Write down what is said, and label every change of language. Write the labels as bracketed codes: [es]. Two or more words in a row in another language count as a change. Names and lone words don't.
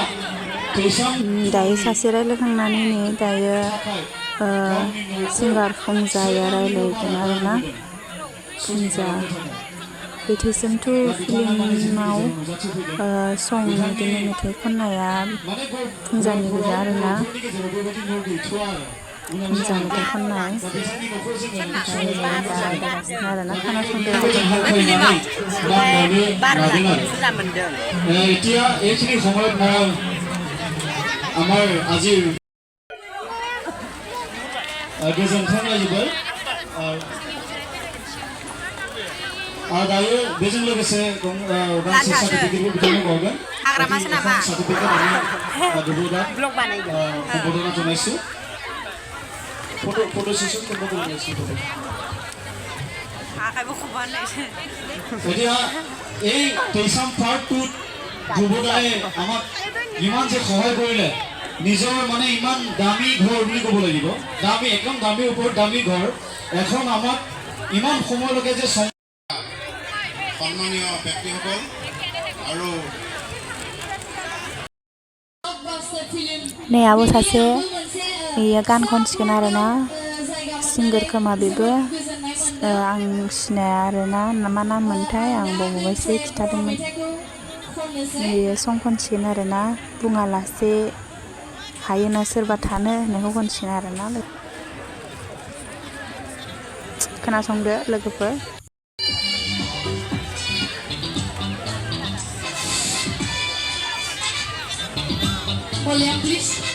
[brx] दायो सासे रायज्लायखांनानै नै दायो सिंगार फुंजाया रायज्लायगोन आरोना फुंजा बेथिसिमथ' फिल्माव सं बिदिनो मेथाइ खननाया फुंजानि गोजा आरोना फुंजा मेथाइ खननाय रायज्लायगासिनो आरोना खोनासंदो [as] আমাৰ আজিৰ [brx] गोजोन्थों जाहैबाय दायो बेजों लोगोसे गांसे सार्टिफिकेटबो बिथांनो बावगोन सार्टिफिकेट [as] সম্বোধনা জনাইছো [en] photo session [as] এতিয়া এই তেইছাম পাৰ্ট 2 যুৱদায়ে আমাক ইমান যে সহায় কৰিলে নিজৰ মানে ইমান দামী ঘৰ বুলি ক'ব লাগিব দামী একদম দামী ওপৰত দামী ঘৰ এখন আমাক ইমান সময়লৈকে যে সন্মানীয় ব্যক্তিসকল আৰু [brx] नै आब' सासे बेयो गान खनसिगोन आरोना सिंगार खोमा बेबो आं सिनाया आरोना मा नाम मोनथाय आं बावबायसो खिथादोंमोन बेयो सं खनसिगोन आरोना बुङालासे हायोना सोरबा थानो होननायखौ खनसिगोन आरोना खोनासंदो लोगोफोर [en] Volume please.